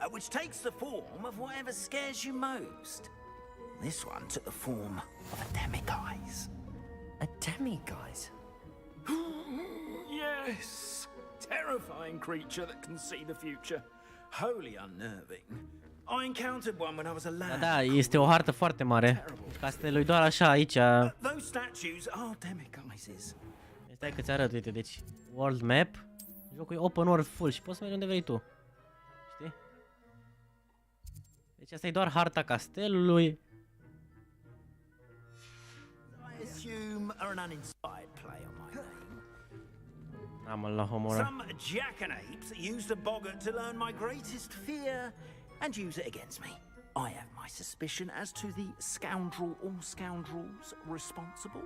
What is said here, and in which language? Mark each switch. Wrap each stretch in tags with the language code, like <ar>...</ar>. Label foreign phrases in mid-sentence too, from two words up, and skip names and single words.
<en>which takes the form of whatever scares you most. This one took the form of a demiguise. A demiguise? Yes! Terrifying creature that can see the future. Wholly unnerving. I encountered one when I was a lad.</en> <ro>Da, este o hartă foarte mare. Castelul e doar așa aici.</ro> <en>Those statues are demiguises.</en> <ro>Stai că ți arăt, uite, deci</ro> <en>World Map.</en> <ro>Jocul e</ro> <en>open world</en> <ro>full și poți să mergi unde vrei tu. Știi? Deci asta e doar harta castelului.</ro> <en>I assume are an uninspired play on my name.</en> <ro>Am la Homora.</ro> <en>Some jackanapes used a boggart to learn my greatest fear and use it against me. I have my suspicion as to the scoundrel or scoundrels responsible.</en>